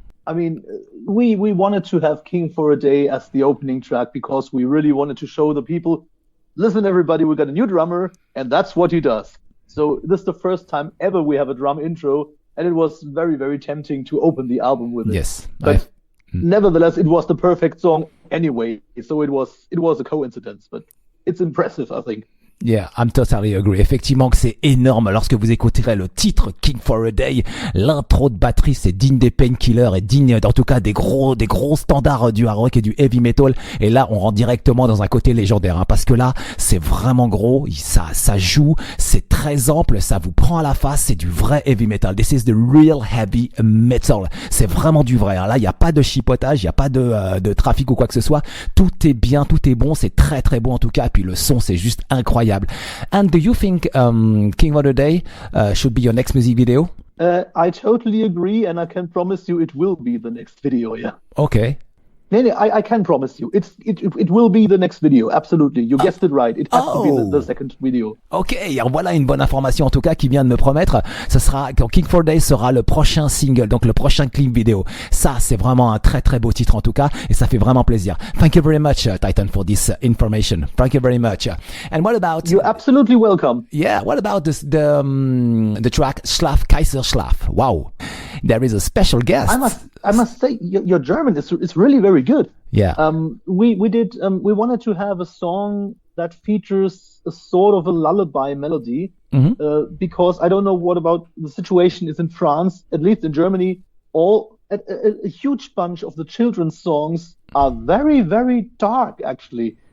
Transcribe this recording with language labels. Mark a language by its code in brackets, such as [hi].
[en] I mean, we wanted to have King for a Day as the opening track because we really wanted to show the people, listen everybody, we got a new drummer and that's what he does. So this is the first time ever we have a drum intro, and it was very, very tempting to open the album with it. Yes. But nevertheless, it was the perfect song anyway. So it was a coincidence, but it's impressive, I think. Yeah, I'm totally agree. [fr] Effectivement que c'est énorme. Lorsque vous écouterez le titre King for a Day, l'intro de batterie, c'est digne des Painkillers et digne, en tout cas, des gros standards du hard rock et du heavy metal. Et là, on rentre directement dans un côté légendaire, hein, parce que là, c'est vraiment gros. Ça joue, c'est très ample, ça vous prend à la face, c'est du vrai heavy metal. [en] This is the real heavy metal. [fr] C'est vraiment du vrai, hein. Là, il n'y a pas de chipotage, il n'y a pas de trafic ou quoi que ce soit. Tout est bien, tout est bon, c'est très très bon en tout cas. Puis le son, c'est juste incroyable. [en] And do you think King of the Day should be your next music video? I totally agree, and I can promise you it will be the next video, yeah. Okay. No, I can promise you. It will be the next video, absolutely. You guessed it right. It has to be the second video. [fr] Ok, alors voilà une bonne information en tout cas qui vient de me promettre. Ce sera quand King for Day sera le prochain single, donc le prochain clip vidéo. Ça, c'est vraiment un très très beau titre en tout cas, et ça fait vraiment plaisir. [en] Thank you very much, Titan, for this information. Thank you very much. And what about? You're absolutely welcome. Yeah, what about the track Schlaf Kaiser Schlaf? Wow, there is a special guest. I must say your German is really very good. Yeah. We wanted to have a song that features a sort of a lullaby melody, because I don't know what about the situation is in France, at least in Germany, a huge bunch of the children's songs are very, very dark, actually.